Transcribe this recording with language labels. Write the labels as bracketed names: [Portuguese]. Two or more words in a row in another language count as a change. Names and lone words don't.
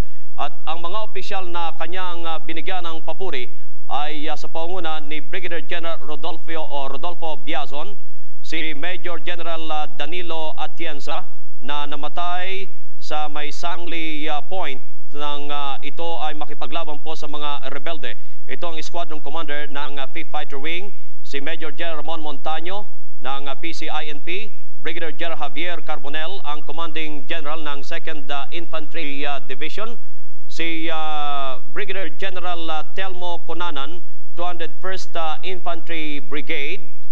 [Filipino] At ang mga opisyal na kanyang binigyan ng papuri ay sa pangunguna ni Brigadier General Rodolfo Biazon, si Major General Danilo Atienza na namatay sa may Sangli Point nang ito ay makipaglaban po sa mga rebelde. Ito ang [English] Squadron Commander [Filipino] ng 5th Fighter Wing, si Major General Ramon Montaño ng PCINP, Brigadier General Javier Carbonell, ang [English] Commanding General [Filipino] ng 2nd Infantry Division, si Brigadier General Telmo Conanan, 201st Infantry Brigade,